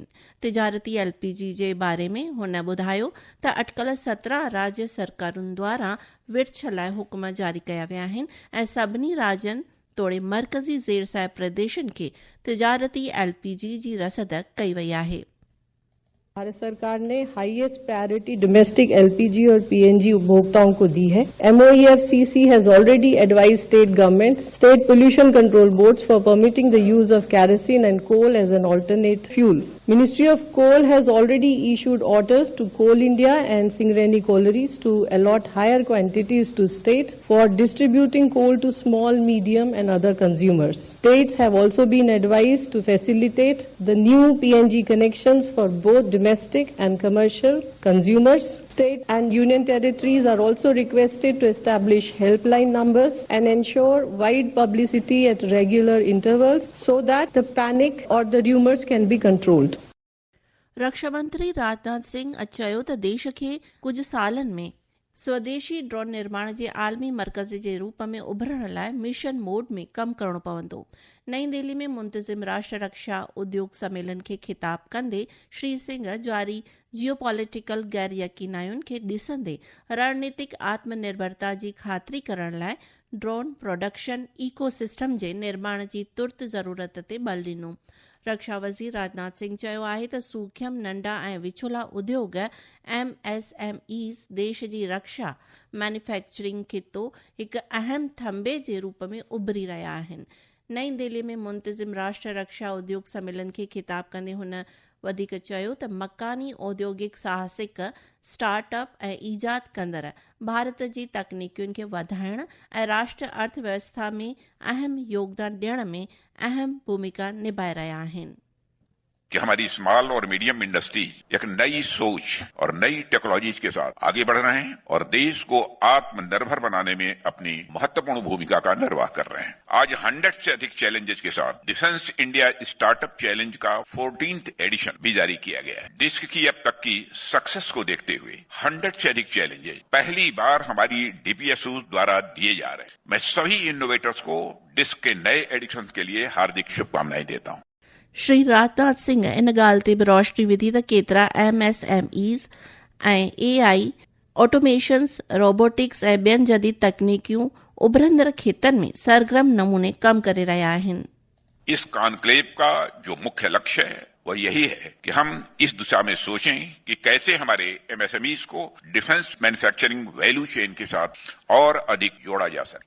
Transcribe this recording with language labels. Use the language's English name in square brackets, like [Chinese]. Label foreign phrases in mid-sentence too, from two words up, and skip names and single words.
[Sindhi] तिजारती LPG जे बारे में हुन ॿुधायो त अटकल 17 राज्य सरकारुनि द्वारा विर्छ लाइ हुकुम जारी कया विया आहिनि ऐं सभिनी राज्यनि तोड़े मर्कज़ी ज़ेर साहिब प्रदेशनि खे तिजारती LPG जी रसद कई वई आहे. [Hindi] भारत सरकार ने [English] highest priority domestic [Hindi] LPG और PNG उपभोक्ताओं को दी है. [English] MoEFCC has already advised state governments, state pollution control boards for permitting the use of kerosene and coal as an alternate fuel. Ministry of Coal has already issued orders to Coal India and Singareni Collieries to allot higher quantities to states for distributing coal to small, medium and other consumers. States have also been advised to facilitate the new PNG connections for both domestic and commercial consumers. State and union territories are also requested to establish helpline numbers and ensure wide publicity at regular intervals so that the panic or the rumors can be controlled. [Sindhi] रक्षा मंत्री राजनाथ सिंह चयो त देश खे कुझु सालनि में स्वदेशी ड्रोन निर्माण जे आलमी मर्कज़ जे रूप में उभरण लाइ मिशन मोड में कमु करणो पवंदो. नई दिल्ली में मुंतज़िम राष्ट्रीय रक्षा उद्योग सम्मेलन खे ख़िताब कंदे श्री सिंह जारी जियोपॉलिटिकल गैर यकीनायुनि खे ॾिसंदे रणनीतिक आत्मनिर्भरता जी ख़ातिरी करण लाइ [English] drone production ecosystem [Sindhi] जे निर्माण जी तुर्त ज़रूरत ते बल ॾिनो. रक्षा वज़ीर राजनाथ सिंह चयो आहे त सूक्ष्म नंढा ऐं विचोला उद्योग MSMEs देश जी रक्षा मैन्युफैक्चरिंग खितो हिकु अहम थंबे जे रूप में उभरी रहिया आहिनि. नई दिल्ली में मुंतज़िम राष्ट्रीय रक्षा उद्योग सम्मेलन खे ख़िताब कंदे हुन वधीक चयो त मकानी औद्योगिक साहसिक स्टार्टअप ऐं ईजाद कंदड़ भारत जी तकनीकियुनि खे वधाइण ऐं राष्ट्रीय अर्थव्यवस्था में अहम योगदान ॾियण में अहम भूमिका निभाए रहिया आहिनि. [Hindi] कि हमारी स्मॉल और [English] medium industry [Hindi] एक नई सोच और नई टेक्नोलॉजीज के साथ आगे बढ़ रहे हैं और देश को आत्मनिर्भर बनाने में अपनी महत्वपूर्ण भूमिका का निर्वाह कर रहे हैं. आज 100 से अधिक चैलेंजेस के साथ डिफेंस इंडिया स्टार्टअप चैलेंज का 14th एडिशन भी जारी किया गया है. डिस्क की अब तक की सक्सेस को देखते हुए 100 से अधिक चैलेंजेस पहली बार हमारी DPSU द्वारा दिए जा रहे हैं. मैं सभी इनोवेटर्स को डिस्क के नए एडिशन के लिए हार्दिक शुभकामनाएं देता हूं. [Sindhi] श्री राजनाथ सिंह इन ॻाल्हि ते बि रोशनी विधी त केतिरा MSMEs ऐं [English] AI automations robotics [Sindhi] ऐं ॿियनि जदीद तकनीकियूं उभरंदड़ खेतनि में सरगर्म नमूने कमु करे रहिया आहिनि. [Hindi] इस कॉन्क्लेव का जो मुख्य लक्ष्य है वह यही है कि हम इस दिशा में सोचें कि कैसे हमारे MSMEs को [English] defence manufacturing value chain [Hindi] के साथ और अधिक जोड़ा जा सके.